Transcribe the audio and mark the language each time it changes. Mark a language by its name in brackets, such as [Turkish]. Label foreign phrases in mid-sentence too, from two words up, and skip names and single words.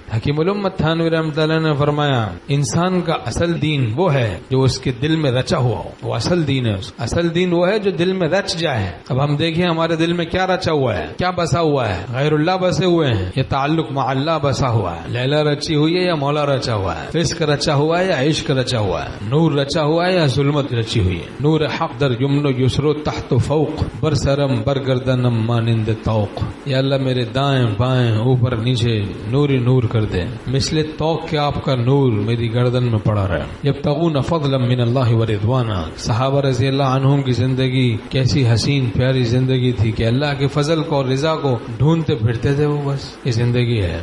[Urdu] حکیم الامت تھانوی رحمۃ اللہ نے فرمایا انسان کا اصل دین وہ ہے جو اس کے دل میں رچا ہوا ہو، وہ اصل دین ہے۔ اصل دین وہ ہے جو دل میں رچ جائے۔ اب ہم دیکھیں ہمارے دل میں کیا رچا ہوا ہے، کیا بسا ہوا ہے؟ غیر اللہ بسے ہوئے ہیں، یہ تعلق مع اللہ بسا ہوا ہے، لیلا رچی ہوئی ہے یا مولا رچا ہوا ہے، فسق رچا ہوا ہے یا عشق رچا ہوا ہے، نور رچا ہوا ہے یا ظلمت رچی ہوئی ہے۔ [Persian] نور حق در یمن و یسر و تحت و فوق، بر سرم بر گردنم مانند توق۔ [Urdu] یا اللہ میرے دائیں بائیں اوپر نیچے نور ہی نور کر دے، مثل توق کے آپ کا نور میری گردن میں پڑا رہے۔ [Arabic] یبتغون فضلا من اللہ و رضوانا، [Urdu] صحابہ [Arabic] رضی اللہ عنہم [Urdu] کی زندگی کیسی حسین پیاری زندگی تھی کہ اللہ کے فضل کو اور رضا کو ڈھونڈتے پھرتے تھے، وہ بس یہ زندگی ہے۔